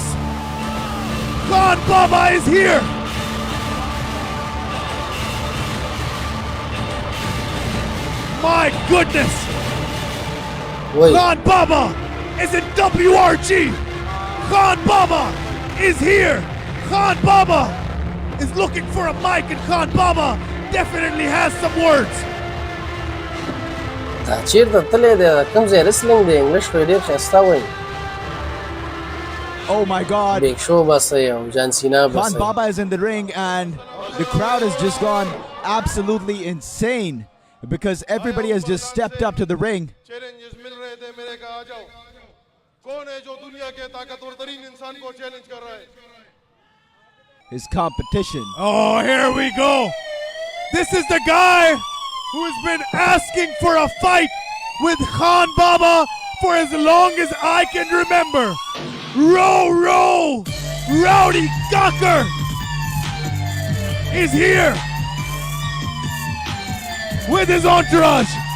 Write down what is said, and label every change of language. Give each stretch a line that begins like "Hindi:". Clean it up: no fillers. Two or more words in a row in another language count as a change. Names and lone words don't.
English: Khan Baba is here. My goodness. Wait. Khan Baba is in WRG. Khan Baba is here. Khan Baba is looking for a mic, and Khan Baba definitely has some words.
Pashto: چیرته تللی دی کوم ځای ریسلینګ دی انګلیش خو یې ډېر ښایسته وایي
English: Oh my God. big show
Pashto: بسئ او جان سینا
English: Khan
Pashto: بسئ
English: Baba is in the ring and the crowd has just gone absolutely insane because everybody has just stepped up to the ring.
Hindi: चैलेंजेस मिल रहे थे मैंने कहा आ जाओ कौन है जो दुनिया के ताकतवर तरीन इंसान को चैलेंज कर रहा है
English: His competition. Oh, here we go. This is the guy who has been asking for a fight with Khan Baba for as long as I can remember. Rowdy Gawker is here with his entourage.